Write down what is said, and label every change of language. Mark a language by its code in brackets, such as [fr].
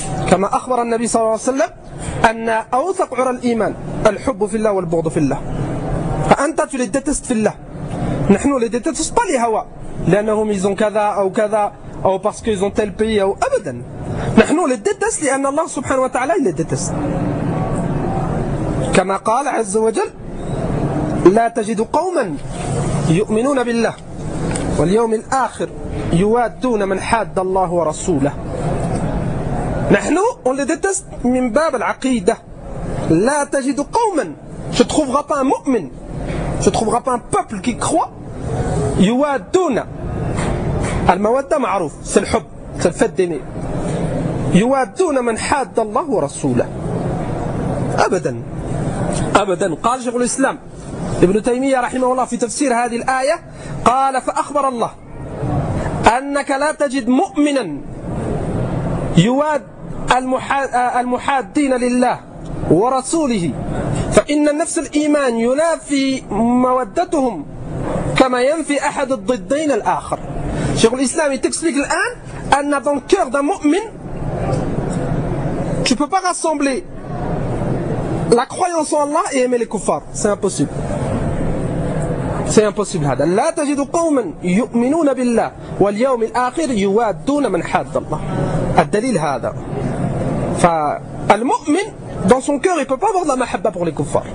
[ar] كما أخبر النبي صلى الله عليه وسلم أن أوثق عرى الإيمان الحب في الله والبغض في الله. [fr] فأنta tu le détestes fillah. [ar] نحن [fr] le détestons pas les hawa. [ar] لأنهم [fr] ils ont [ar] كذا أو كذا أو [fr] parce qu'ils ont tel pays [ar] أو أبدا. نحن [fr] le détestons [ar] لأن الله سبحانه وتعالى [fr] le déteste. [ar] كما قال عز وجل لا تجد قوما يؤمنون بالله واليوم الآخر يوادون من حاد الله ورسوله. نحن [fr] on le déteste [ar] من باب العقيدة. لا تجد قوما [fr] je trouverai pas un [ar] مؤمن [fr] je trouverai pas un peuple qui croit [ar] يوادون المودة معروف [fr] c'est le [ar] حب [fr] c'est le fait d'aimer [ar] يوادون من حاد الله ورسوله أبدا أبدا. قال شيخ الإسلام ابن تيمية رحمه الله في تفسير هذه الآية قال فأخبر الله أنك لا تجد مؤمنا يواد المحادين لله ورسوله فإن النفس الإيمان ينافي مودتهم كما ينفي أحد الضدين الآخر. شيخ الإسلام يتكسليك الآن أن [fr] dans le cœur d'un [ar] مؤمن [fr] tu peux pas rassembler la croyance en Allah et aimer les kuffar. C'est impossible. C'est impossible. [ar] هذا لا تجد قوما يؤمنون بالله واليوم الآخر يوادون من حاد الله. الدليل هذا. فالمؤمن [fr] dans son cœur il peut pas avoir la mahabba pour les kuffars.